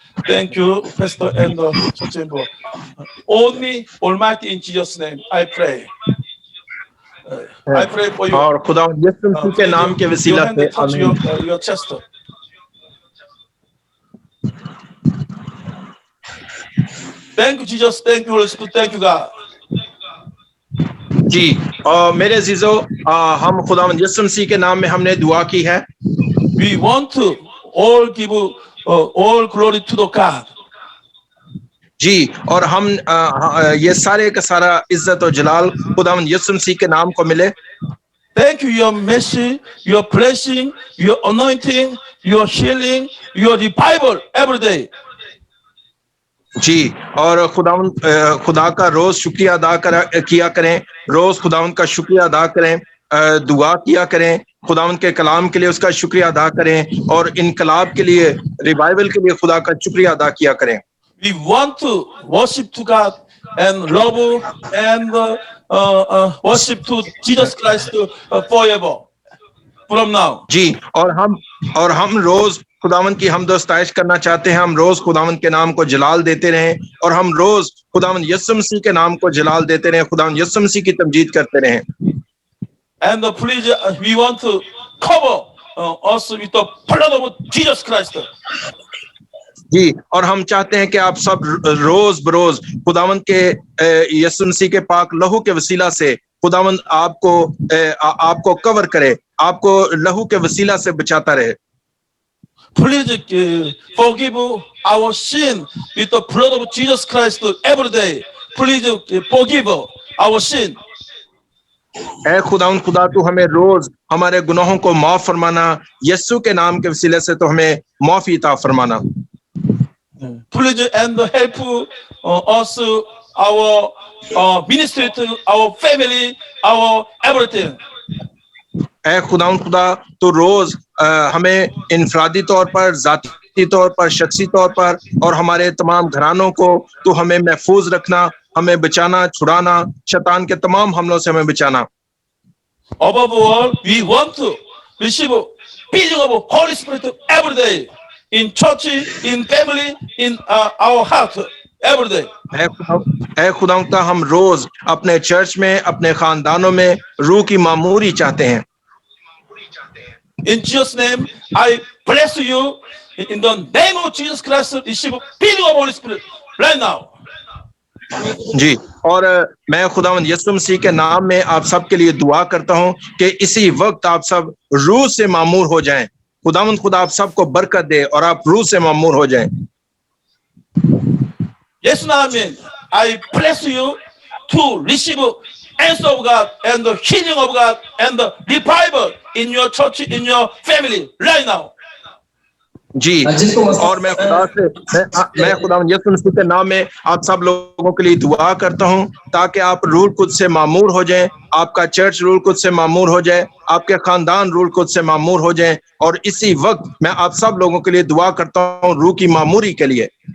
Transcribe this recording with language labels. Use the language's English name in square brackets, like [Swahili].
[English] Thank you, Pastor and church member. Only Almighty in Jesus' name, I pray. I pray for you. [Hindi] और खुदा यीशु मसीह के नाम के वसीला से [English] touch [Hindi] आमीन। [English] your chest. Thank you, Jesus. Thank you, Holy Spirit. Thank you, God. [Hindi] जी और मेरे अजीजों हम खुदावंद यीशु मसीह के नाम में हमने दुआ की है। [English] We want to all give all glory to the God. [Hindi] जी और हम ये सारे का सारा इज्जत और जलाल खुदावंद यीशु मसीह के नाम को मिले। [English] Thank you, your mercy, your blessing, your anointing, your healing, your revival every day. [Hindi] जी और खुदा का रोज शुक्रिया अदा किया करें, रोज खुदावंद का शुक्रिया अदा करें, दुआ किया करें, खुदावंद के कलाम के लिए उसका शुक्रिया अदा करें और इनकलाब के लिए, रिवाइवल के लिए खुदा का शुक्रिया अदा किया करें। [English] We want to worship to God and love and worship to Jesus Christ forever from now. [Hindi] जी और हम रोज खुदावंद की हमदोस्ताइश करना चाहते हैं, हम रोज खुदावंद के नाम को जलाल देते रहें और हम रोज खुदावंद यीशु मसीह के नाम को जलाल देते रहें, खुदावंद यीशु मसीह की तमजीद करते रहें। [English] And please, we want to cover us with the blood of Jesus Christ. [Hindi] जी और हम चाहते हैं कि आप सब रोज बरोज खुदावंद के यीशु मसीह के पाक लहू के वसीला से खुदावंद आपको कवर करे, आपको लहू के वसीला से बचाता रहे। [English] Please forgive our sin with the blood of Jesus Christ every day. Please forgive our sin. [Hindi] ऐ खुदा तू हमें रोज हमारे गुनाहों को माफ फरमाना, यीशु के नाम के वसीले से तो हमें माफी अता फरमाना। [English] Please and help us, our ministry, to our family, our everything. [Hindi] ऐ खुदा तो रोज हमें इनफरादी तौर पर, जाती तौर पर, शख्सी तौर पर और हमारे तमाम घरानों को तो हमें महफूज रखना, हमें बचाना, छुड़ाना, शैतान के तमाम हमलों से हमें बचाना। [English] Above all, we want to receive filling of Holy Spirit every day in church, in family, in our heart every day. [Hindi] ऐ खुदा हम रोज अपने चर्च में, अपने खानदानों में रूह की मामूरी चाहते हैं। [English] In Jesus' name, I bless you. In the name of Jesus Christ, receive filling of Holy Spirit right now. [Hindi] जी और मैं खुदावंद यीशु मसीह के नाम में आप सब के लिए दुआ करता हूं कि इसी वक्त आप सब रूह से मामूर हो जाएं। खुदावंद खुदा आप सबको बरकत दे और आप रूह से मामूर हो जाएं। [Korean] 예수 나오면 [English] I bless you to receive answer of God and the healing of God and the revival in your church, in your family right now. [Hindi] जी, और मैं खुदा से मैं खुदावंद यीशु मसीह के नाम में आप सब लोगों के लिए दुआ करता हूं ताकि आप रूह कुद्स से मामूर हो जाएं, आपका चर्च रूह कुद्स से मामूर हो जाए, आपके खानदान रूह कुद्स से मामूर हो जाएं, और इसी वक्त मैं आप सब लोगों के लिए दुआ करता हूं रूह की मामूरी के लिए।